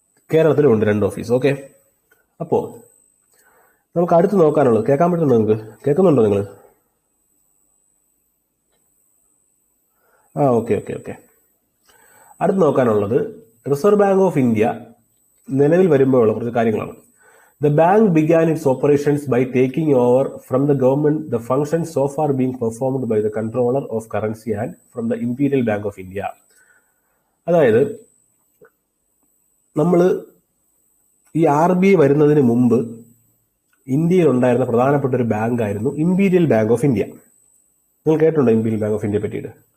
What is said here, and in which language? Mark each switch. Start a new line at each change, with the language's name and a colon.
Malayalam: കേരളത്തിലും ഉണ്ട് 2 office. Okay, അപ്പോ നമുക്ക് അടുത്ത് നോക്കാനുള്ളത്, കേൾക്കാൻ പറ്റുന്നുണ്ടോ? നിങ്ങൾക്ക് കേൾക്കുന്നുണ്ടോ നിങ്ങൾ? ഓക്കെ. അടുത്ത് നോക്കാനുള്ളത് റിസർവ് ബാങ്ക് ഓഫ് ഇന്ത്യ നിലവിൽ വരുമ്പോഴുള്ള കുറച്ച് കാര്യങ്ങളാണ്.
English: The bank began its operations by taking over from the government the functions so far being performed by the Controller of Currency and from the Imperial Bank of India.
Malayalam: അതായത് നമ്മൾ ഈ RBI വരുന്നതിന് മുമ്പ് ഇന്ത്യയിൽ ഉണ്ടായിരുന്ന പ്രധാനപ്പെട്ട ഒരു ബാങ്ക് ആയിരുന്നു ഇമ്പീരിയൽ ബാങ്ക് ഓഫ് ഇന്ത്യ. നിങ്ങൾ കേട്ടിട്ടുണ്ടോ ഇമ്പീരിയൽ ബാങ്ക് ഓഫ് ഇന്ത്യയെ പറ്റിയിട്ട്?